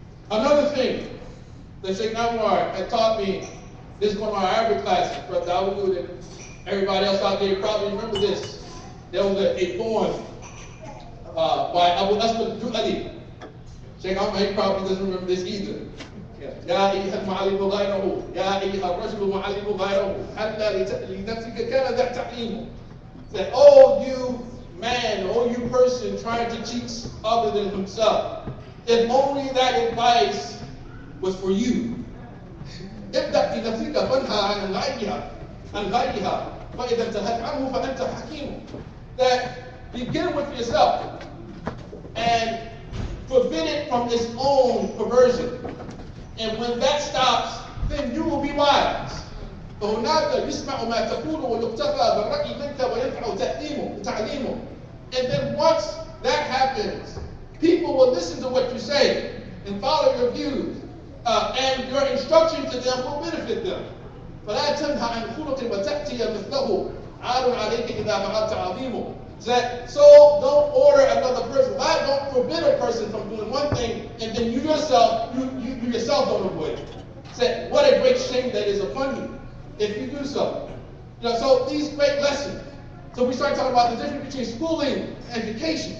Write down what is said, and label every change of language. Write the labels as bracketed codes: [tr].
[en] Another thing that Sheikh Anwar had taught me, this is one of my Arabic classes, Brother Dawood, and everybody else out there probably remember this. There was a poem by Abu Aswad al-Du'ali. Sheikh Anwar, he probably doesn't remember this either. [ar] يا أيها المعلم غيره يا أيها الرجل معلم غيره حتى لنفسك كان ذا تعليم. [en] That, oh, you man, oh, you person trying to teach other than himself, if only that advice was for you. [ar] ابدأ بنفسك فانهى عن غيرها فإذا انتهت عنه فأنت حكيم. [en] That begin with yourself and forbid it from its own perversion. And when that stops, then you will be wise. [ar] فهناك يسمع ما تقول ويقتفى بالرأي منك وينفع تعليمه. [en] And then once that happens, people will listen to what you say and follow your views, and your instruction to them will benefit them. [ar] فلا تنهى عن خلق وتأتي مثله عار عليك إذا فعلت عظيمه. [en] So don't order another person. Why don't forbid a person from doing one thing and then you yourself don't avoid it? Say, what a great shame that is upon you if you do so. So these great lessons. So we start talking about the difference between schooling and education.